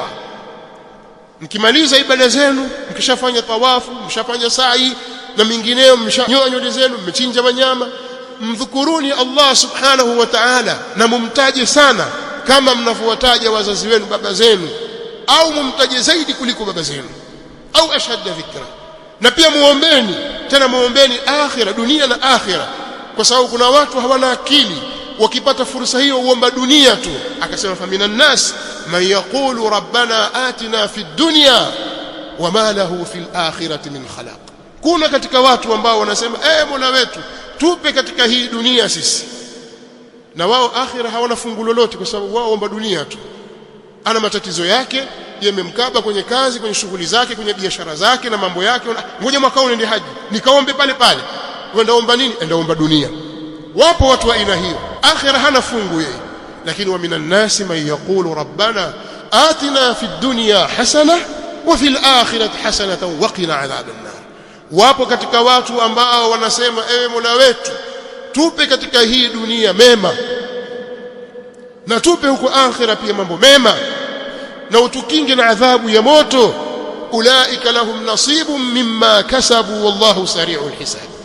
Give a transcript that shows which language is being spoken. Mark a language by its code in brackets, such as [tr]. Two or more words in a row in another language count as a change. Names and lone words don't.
[sw] Mkimaliza ibada zenu, mkishafanya tawafu, mshafanya sa'i na mingineyo, mshanyoa nywele zenu, mmechinja wanyama, mdhukuruni Allah [ar] سبحانه وتعالى [sw] na mumtaje sana kama mnavyowataja wazazi wenu, baba zenu, au mumtaje zaidi kuliko baba zenu, au [ar] أشد ذكرا. [sw] Na pia muombeni, tena muombeni akhira, dunia na akhira, kwa sababu kuna watu hawana akili, wakipata fursa hiyo uomba dunia tu. [ar] Akasema فمن الناس من يقول ربنا آتنا في الدنيا وما له في الآخرة من خلاق. [sw] Kuna katika watu ambao wanasema Mola wetu tupe katika hii dunia sisi, na wao akhira hawana fungu lolote, kwa sababu wao omba dunia tu. Ana matatizo yake yamemkaba kwenye kazi, kwenye shughuli zake, kwenye biashara zake na mambo yake. Ngoja mwaka huu nende haji nikaombe pale pale. Wenda omba nini? Enda omba dunia. Wapo watu wa aina hiyo, akhira hana fungu yeye. [ar] Lakini ومن الناس من يقول ربنا آتنا في الدنيا حسنة وفي الآخرة حسنة وقنا عذاب النار. [sw] Wapo katika watu ambao wanasema ewe Mola wetu tupe katika hii dunia mema, na tupe huko akhira pia mambo mema, na utukinge na adhabu ya moto. [ar] أولئك لهم نصيب مما كسبوا والله سريع الحساب.